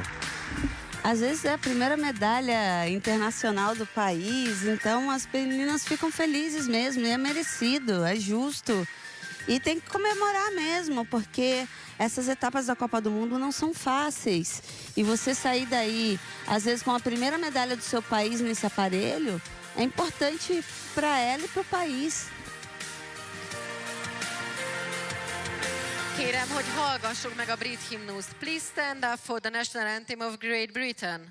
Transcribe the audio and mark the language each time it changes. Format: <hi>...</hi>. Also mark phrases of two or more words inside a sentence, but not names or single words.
<pt>Às vezes é a primeira medalha internacional do país, então as meninas ficam felizes mesmo, e é merecido, é justo. E tem que comemorar mesmo, porque essas etapas da Copa do Mundo não são fáceis. E você sair daí, às vezes com a primeira medalha do seu país nesse aparelho, é importante para ela e para o país.</pt> <hu>Kérem, hogy hallgassuk meg a brit himnuszt.</hu> <en>Please stand up for the national anthem of Great Britain.</en>